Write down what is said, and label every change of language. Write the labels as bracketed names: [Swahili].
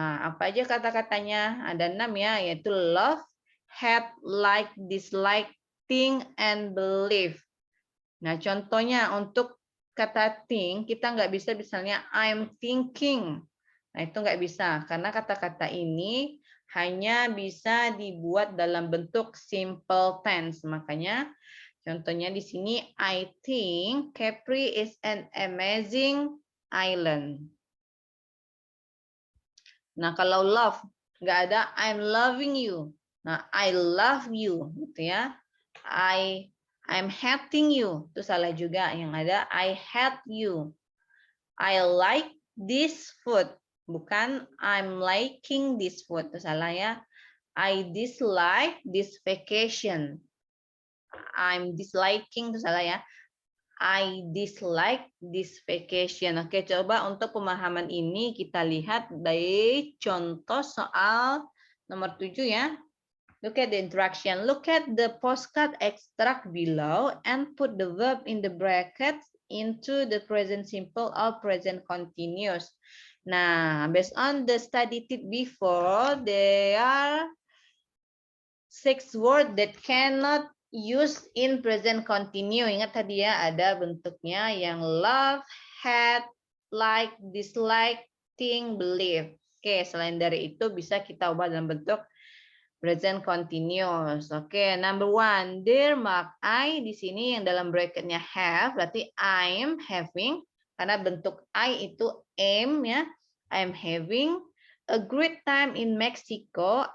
[Indonesian] Nah, apa aja kata-katanya? Ada 6 ya, yaitu [English] love, hate, like, dislike, think, and believe. [Indonesian] Nah, contohnya untuk kata think, kita nggak bisa misalnya [English] I'm thinking. [Indonesian] Nah, itu nggak bisa, karena kata-kata ini hanya bisa dibuat dalam bentuk simple tense. Makanya contohnya di sini, [English] I think Capri is an amazing island. [Indonesian] Nah, kalau love, nggak ada [English] I'm loving you. [Indonesian] Nah, [English] I love you, [Indonesian] gitu ya. [English] I'm hating you. [Indonesian] Itu salah juga. Yang ada [English] I hate you. I like this food. [Indonesian] Bukan [English] I'm liking this food. [Indonesian] Itu salah ya. [English] I dislike this vacation. I'm disliking. [Indonesian] Itu salah ya. [English] I dislike this vacation. [Indonesian] Oke, coba untuk pemahaman ini kita lihat dari contoh soal nomor 7 ya. [English] Look at the interaction. Look at the postcard extract below and put the verb in the brackets into the present simple or present continuous. Nah, based on the study tip before, there are 6 words that cannot use in present continue. [Indonesian] Ingat tadi ya, ada bentuknya yang [English] love, hate, like, dislike, think, believe. [Indonesian] Oke, selain dari itu bisa kita ubah dalam bentuk present continuous. Oke, [English] number 1. Dear Mark, [Indonesian] I di sini yang dalam bracketnya have, berarti [English] I'm having, [Indonesian] karena bentuk I itu am ya. [English] I'm having a great time in Mexico.